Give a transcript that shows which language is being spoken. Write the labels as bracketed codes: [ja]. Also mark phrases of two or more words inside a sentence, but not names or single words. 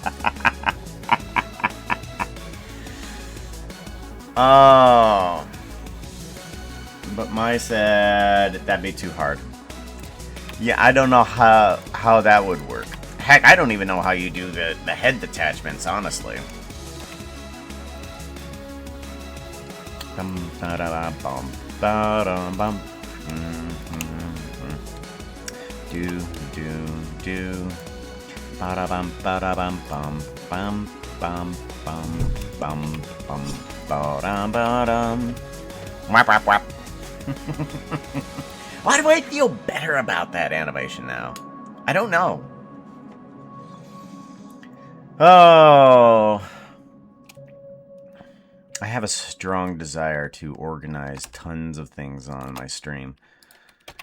[en] Oh. But Mai said that'd be too hard. Yeah, I don't know how that would work. Heck, I don't even know how you do the head detachments, honestly. Bum, ba-da-da, bum, ba-dum, bum. Do, do. Ba-da-bum, ba-da-bum, bum, bum, bum, bum, bum, bum, ba-dum, ba-dum. Wap, wap, wap. Why do I feel better about that animation now? I don't know. Oh. I have a strong desire to organize tons of things on my stream.